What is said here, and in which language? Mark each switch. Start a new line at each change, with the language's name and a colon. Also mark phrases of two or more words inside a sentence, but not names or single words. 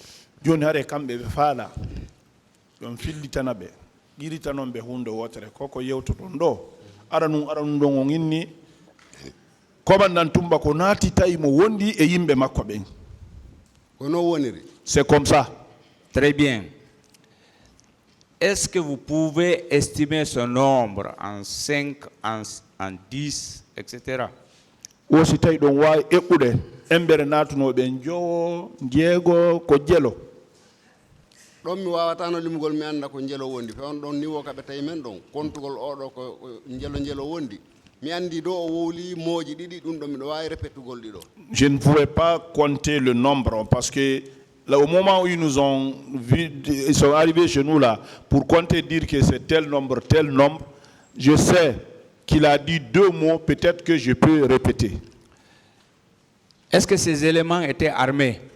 French: C'est comme ça. Très bien. Est-ce que vous pouvez estimer ce nombre en 5, en 10, etc.?
Fula: mi wawatano limgol mi anda ko jelo wondi fe on don niwo kabe tay men don kontugol odo ko jelo wondi mi andi do o wowli moji didi dum do mi do wawi répétugol dido.
French: Je ne pouvais pas compter le nombre parce que là, au moment où ils nous ont vu, ils sont arrivés chez nous là pour compter, dire que c'est tel nombre, je sais qu'il a dit 2 mots, peut-être que je peux répéter. Est-ce que ces éléments étaient armés?